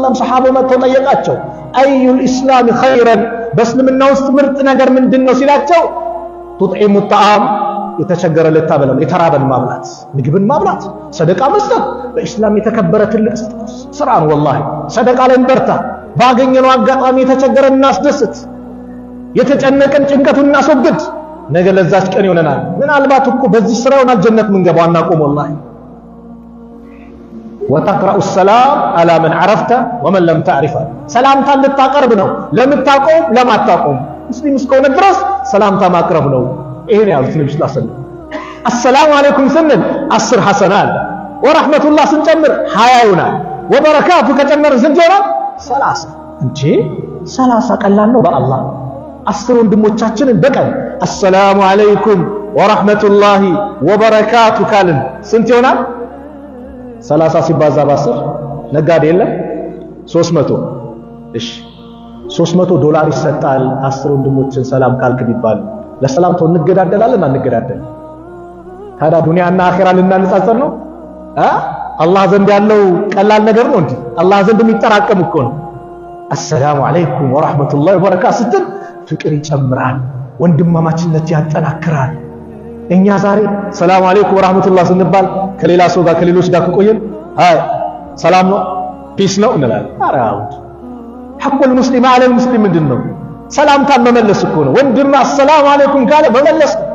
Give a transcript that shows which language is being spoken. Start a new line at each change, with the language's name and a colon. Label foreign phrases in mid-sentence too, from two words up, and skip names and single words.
Amharic: ወሰለም ሰሃባው መጥተው ጠየቃቸው
Arabic: أي الإسلام خير
Amharic: በእስልምና ውስጥ ምርጥ ነገር ምንድነው ሲላቸው
Arabic: تطعم الطعام
Amharic: የተቸገረ ልታበላ የተራበን ማብላት ምግብን ማብላት ሰደቃ መስጠት በእስላም የተከበረ ትልቅ ስራ ነው ወላሂ ሰደቃ ላይ እንበርታ ባገኘነው አጋጣሚ የተቸገረን እናስደስት የተጨነቀን ጭንቀቱን እናስወግድ ነገ ለዛች ቀን ይሆነናል ምናልባት እኮ በዚህ ስራ ይሆናል ጀነት ምን ገባው አናቆም ወላሂ
Arabic: وتقرأ السلام على من عرفت ومن لم تعرفه سلامታ
Amharic: ልታቀርብ ነው ለምታቆም ለማታቆም ሙስሊም እስከሆነ ድረስ ሰላምታ ማቅረብ ነው ይሄን ያሉት ነብዩ
Arabic: صلى الله عليه وسلم السلام عليكم
Amharic: ስንል 10 ሐሰና አለ ወራህመቱላህ ስንጨምር 20 ይሆናል ወበረካቱ ከጨመር ስንት ይሆናል 30 እንጂ 30 ቀላል ነው በአላህ 10 ወንድሞቻችንን በቀን
Arabic: السلام عليكم ورحمة الله وبركاته
Amharic: ካልን ስንት ይሆናል 30 ሲባዛ በ10 ነጋዴ የለም 300 እሺ $300 ይሰጣል 10 ወንድሞችን ሰላም ካልክ ቢባል ለሰላምታው እንገዳደላለን አንገዳደል ታዲያ ዱንያና አኺራ ልናነጻጸር ነው አላህ ዘንድ ያለው ቀላል ነገር ነው እንዴ አላህ ዘንድ የሚጠራቀም እኮ ነው
Arabic: السلام عليكم ورحمة الله وبركاته
Amharic: ስትል ፍቅር ይጨምራል ወንድማማችነት ያጠናክራል እኛ ዛሬ
Arabic: سلام عليكم ورحمة الله
Amharic: ስንባል ከሌላ ሰው ጋር ከሌሎች ጋር ከቆየን አይ ሰላም ነው ፒስ ነው እንላለን አራውድ
Arabic: حق المسلم على المسلم
Amharic: ምንድነው ሰላምታን መመለስ እኮ ነው ወንድም
Arabic: السلام عليكم
Amharic: ካለ መመለስ